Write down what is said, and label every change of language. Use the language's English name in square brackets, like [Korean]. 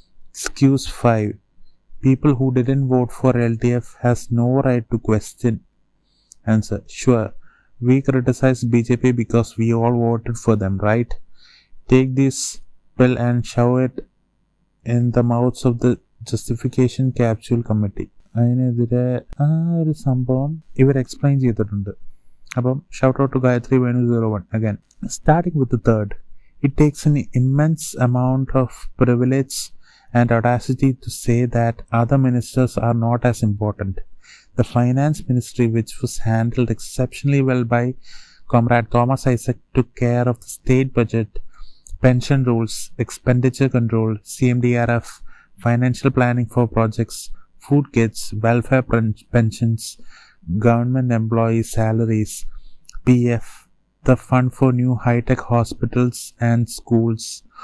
[English] Excuse 5, people who didn't vote for LDF has no right to question. Answer, sure, we criticize BJP because we all voted for them, right? Take this pill and shove it in the mouths of the justification capsule committee. [Malayalam] അതിനെതിരെ ആ ഒരു സംഭവം ഇവർ explain ചെയ്തിട്ടുണ്ട്. അപ്പം [English] Shout out to Gayathri Venu 01 again. Starting with third, it takes an immense amount of privilege and audacity to say that other ministers are not as important. The finance ministry, which was handled exceptionally well by Comrade Thomas Isaac, took care of the state budget, pension rules, expenditure control, CMDRF, financial planning for projects, food kits, welfare pensions, government employees' salaries, PF, the fund for new high-tech hospitals and schools.